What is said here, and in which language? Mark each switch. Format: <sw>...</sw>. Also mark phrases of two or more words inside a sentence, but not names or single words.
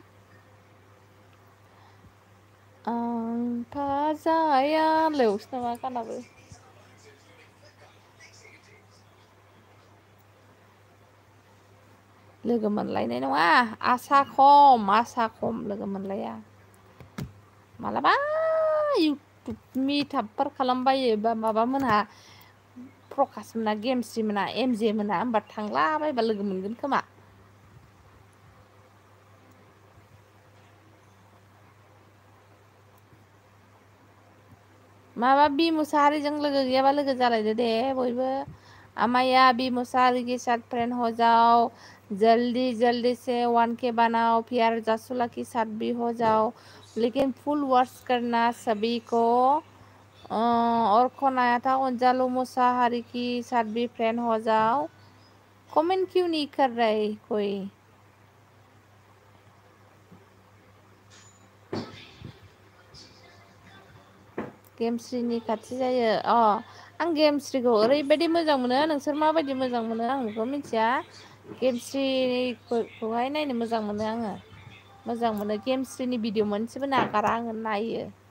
<brx>आं थाजाया लौसो नामा गानाबो लोगो मोनलायनाय नङा आसा खम लोगो मोनलाया मालाबा इउटुब मिटापफोर खालामबायो बा माबा मोनहा प्रकास मोना गेमस्रि मोना एमजे मोना होमबा थांलाबायबा लोगो मोनगोन खोमा माबा बि मुसाहारिजों लोगो गैयाबा लोगो जालायदो दे बयबो आमाया बि मुसाहारि के</brx> <hi>साथ फ्रेंड हो जाओ जल्दी जल्दी से 1K बनाओ प्यार जासुला के साथ भी हो जाओ लेकिन</hi> <en>full words</en> <hi>करना सभी को और कौन आया था अंजालू मुसाहारी की साथ भी फ्रेंड हो जाओ कमेंट क्यों नहीं कर रहे कोई</hi> <brx>गेमस्रिनि खाथि जायो आं गेमस्रिखौ ओरैबायदि मोजां मोनो नोंसोर माबायदि मोजां मोनो आं बेखौ मिथिया गेमस्रिखौहाय नायनो मोजां मोनो आङो मोजां मोनो गेमस्रिनि भिडिअ मोनसेबो नागारा आङो नायो</brx>